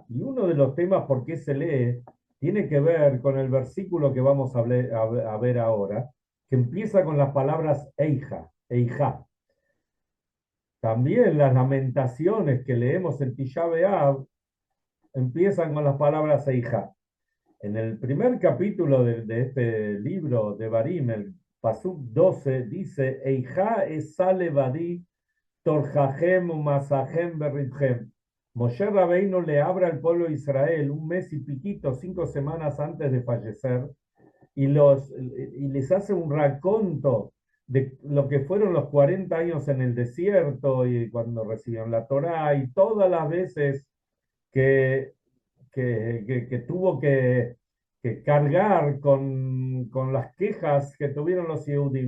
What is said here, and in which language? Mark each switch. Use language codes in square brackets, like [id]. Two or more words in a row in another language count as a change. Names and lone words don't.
[es] Y uno de los temas por qué se lee tiene que ver con el versículo que vamos a ver ahora, que empieza con las palabras Eija, Eija. También las lamentaciones que leemos en Tisha B'Av empiezan con las palabras Eija. En el primer capítulo de este libro de Barim, el Pasuk 12, dice, [he] איכה אשא לבדי טרחכם ומשאכם וריבכם. [es] Moshe Rabbeinu le abre al pueblo de Israel un mes y piquito, 5 semanas antes de fallecer, y les hace un raconto de lo que fueron los 40 años en el desierto y cuando recibieron la Torá y todas las veces que, que tuvo que cargar con las quejas que tuvieron los Yehudim.